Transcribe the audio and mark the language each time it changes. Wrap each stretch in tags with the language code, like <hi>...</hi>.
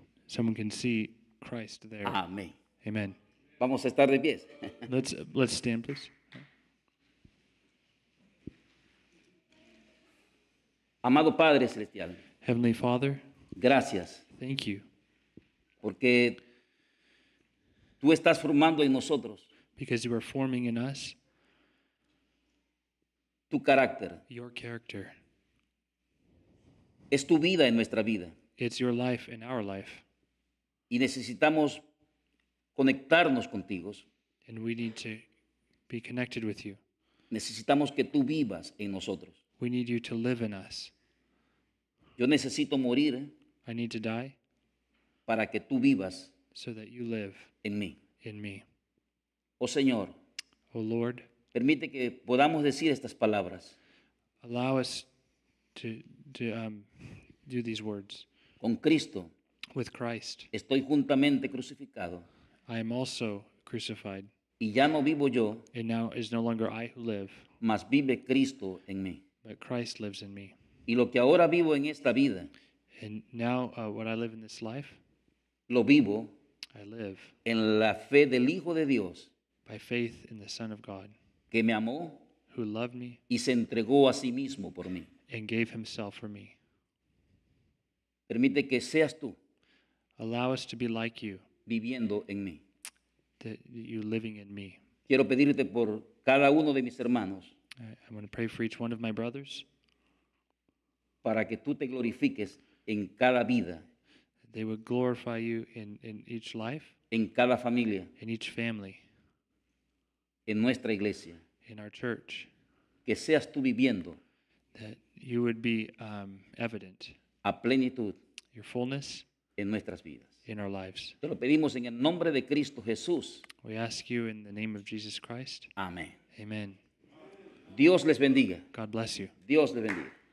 <en>someone can see Christ there.</en> <es>Amén.</es> <en>Amen.</en> <es>Vamos a estar de pies.</es> <en>Let's stand, please.</en> <es>Amado Padre Celestial,</es> <en>Heavenly Father,</en> <es>gracias</es> <en>thank you</en> <es>porque tú estás formando en nosotros</es> <en>because you are forming in us</en> <es>tu carácter.</es> <en>your character.</en> <es>Es tu vida en nuestra vida</es> <en>It's your life and our life,</en> <es>y necesitamos conectarnos contigo.</es> <en>and we need to be connected with you.</en> <es>Necesitamos que tú vivas en nosotros.</es> <en>We need you to live in us.</en> <es>Yo necesito morir</es> <en>I need to die</en> <es>para que tú vivas</es> <en>so that you live</en> <es>en mí.</es> <en>in me.</en> <es>Oh Señor,</es> <en>Oh Lord,</en> <es>permite que podamos decir estas palabras.</es> <en>allow us to do these words.</en> <es>Con Cristo</es> <en>With Christ,</en> <es>estoy juntamente crucificado</es> <en>I am also crucified,</en> <es>y ya no vivo yo,</es> <en>and now it is no longer I who live,</en> <es>mas vive Cristo en mí.</es> <en>but Christ lives in me.</en> <es>Y lo que ahora vivo en esta vida,</es> <en>And now what I live in this life,</en> <es>lo vivo</es> <en>I live</en> <es>en la fe del Hijo de Dios,</es> <en>by faith in the Son of God,</en> <es>que me amó</es> <en>who loved me</en> <es>y se entregó a sí mismo por mí.</es> <en>and gave himself for me.</en> <es>Permite que seas tú</es> <en>Allow us to be like you,</en> <es>viviendo en mí.</es> <en>that you living in me.</en> <es>Quiero pedirte por cada uno de mis hermanos</es> <en>I'm going to pray for each one of my brothers,</en> <es>para que tú te glorifiques en cada vida,</es> <en>that they would glorify you in each life,</en> <es>en cada familia,</es> <en>in each family,</en> <es>en nuestra iglesia.</es> <en>in our church,</en> <es>Que seas tú viviendo</es> <en>that you would be evident,</en> <es>a plenitud</es> <en>your fullness</en> <es>en nuestras vidas.</es> <en>in our lives.</en> <es>Te lo pedimos en el nombre de Cristo Jesús.</es> <en>We ask you in the name of Jesus Christ.</en> <es>Amén.</es> <en>Amen.</en> <es>Dios les bendiga.</es> <en>God bless you.</en> <es>Dios les bendiga.</es>